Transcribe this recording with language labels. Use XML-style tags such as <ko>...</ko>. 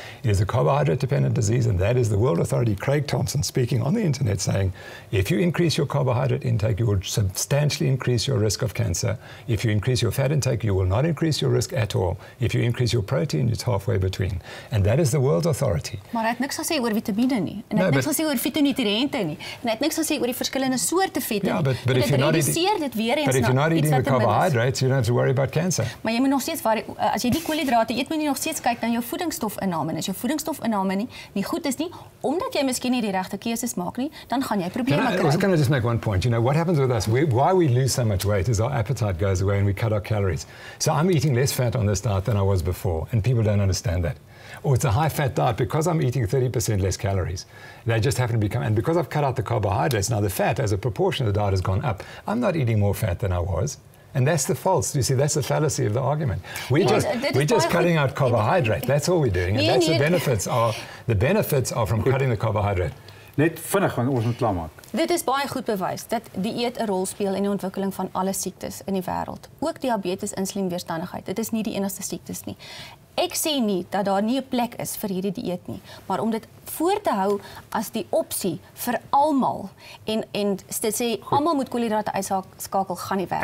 <en>It is a carbohydrate-dependent disease, and that is the world authority, Craig Thompson, speaking on the internet saying, if you increase your carbohydrate intake, you will substantially increase your risk of cancer. If you increase your fat intake, you will not increase your risk at all. If you increase your protein, it's halfway between. And that is the world authority.</en> <af>Maar hy het niks gesê oor vitamiene nie. En hy het niks gesê oor fitonutriënte nie. En hy het niks gesê oor die verskillende soorte vette nie.</af> <en>But if you're not eating the carbohydrates, you don't have to worry about cancer.</en> <af>Maar jy moet nog steeds as jy die koolhidrate eet, moet jy nog steeds kyk na jou voedingsstofinname. En as jou voedingsstofinname nie goed is nie, omdat jy miskien nie die regte keuses maak nie, dan gaan jy probleme kry.</af> <en>I was going to just make one point. You know, what happens with us, why we lose so much weight is our appetite goes away and we cut our calories. So I'm eating less fat on this diet than I was before, and people don't understand that. Or it's a high-fat diet because I'm eating 30% less calories. They just happen to become, and because I've cut out the carbohydrates, now the fat as a proportion of the diet has gone up. I'm not eating more fat than I was. And that's the false. You see, that's the fallacy of the argument. We're just cutting out carbohydrate. That's all we're doing. And that's the benefits are from cutting the carbohydrate.</en> <af>Net vinnig want ons moet klaarmaak. Dit is baie goed bewys dat dieet 'n rol speel in die ontwikkeling van alle siektes in die wêreld. Ook diabetes, insulienweerstandigheid. Dit is nie die enigste siektes nie. Ek sê nie dat daar nie 'n plek is vir hierdie dieet nie, maar om dit voor te hou as die opsie vir almal en dit sê almal moet koolhidrate uitskakel gaan nie werk.</af>